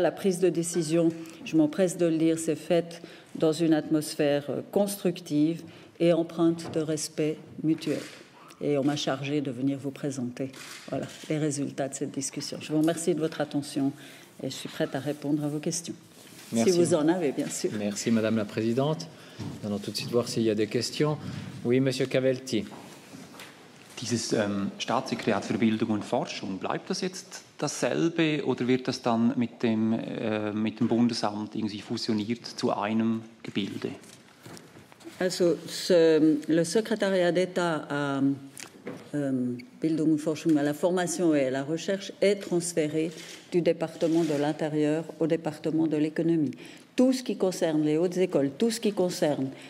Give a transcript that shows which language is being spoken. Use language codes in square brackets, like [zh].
[fr] La prise de décision, je m'empresse de le dire, s'est faite dans une atmosphère constructive et empreinte de respect mutuel. Et on m'a chargé de venir vous présenter les résultats de cette discussion. Je vous remercie de votre attention et je suis prête à répondre à vos questions. Merci. Si vous en avez, bien sûr. Merci, Madame la Présidente. Nous allons tout de suite voir s'il y a des questions. Oui, Monsieur Cavelti. [de] Dieses Staatssekretariat für Bildung und Forschung, bleibt das jetzt dasselbe oder wird das dann mit dem Bundesamt irgendwie fusioniert zu einem Gebilde? [fr] Also, le secrétariat d'État à [de] Bildung und Forschung, [fr] à la formation et à la recherche, est transféré du département de l'Intérieur au département de l'économie. Tout ce qui concerne les hautes écoles, tout ce qui concerne